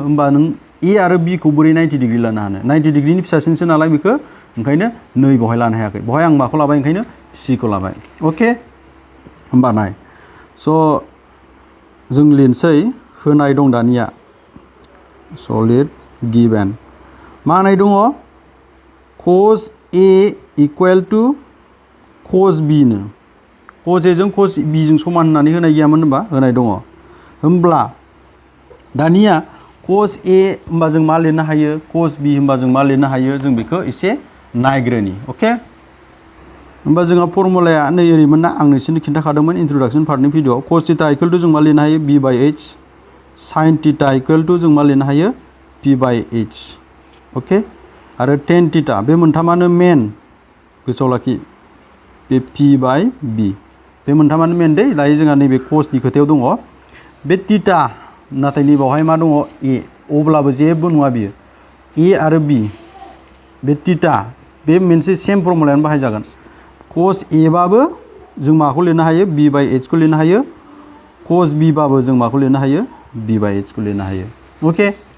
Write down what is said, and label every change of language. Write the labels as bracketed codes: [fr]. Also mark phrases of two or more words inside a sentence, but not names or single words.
[brx] होमबा नों ए आरो बी खौ बोरै 90 डिग्री लानो हानो, 90 डिग्रीनि फिसासिनसो नालाय बेखौ, ओंखायनो नै बेवहाय लानो हायाखै। बेवहाय आं माखौ लाबाय, ओंखायनो C खौ लाबाय। अके, होमबा नाय, स' जों लिरनोसै, होनाय दं दानिया। स' लिर गिभेन, मा होनाय दङ, cos A [en] equal to [brx] cos B नो, cos A जों cos B जों समान होननानै होनाय गैयामोन होनबा, होनाय दङ। होमब्ला दानिया cos A होमबा जों मा लिरनो हायो, cos B होमबा जों मा लिरनो हायो, जों बेखौ एसे नायग्रोनि। अके, होमबा जोंहा फर्मुलाया नै ओरैमोन ना आं नोंसोरनो खिन्थाखादोंमोन इंट्रोडक्शन पार्टनि भिडिअ'आव [en] cos theta equal to [brx] जों मा लिरनो हायो b/h sin थीटा [en] equal to [brx] जों मा लिरनो हायो p/h ओके आरो tan थीटा बे मोनथामानो मेन गोसोआव लाखि बे p/b बे मोनथामानो मेन दै दायो जोंहा नैबे cos नि खोथायाव दङ बे थीटा नाथाय नैबावहाय मा दङ a अब्लाबो जेबो नङा बियो a आरो b बे थीटा बे मोनसे सेम फर्मुलायानो बाहाय जागोन cos a बाबो जों माखौ लिरनो हायो b/h खौ लिरनो हायो cos b बाबो जों माखौ लिरनो हायो b/h खौ लिरनो हायो ओके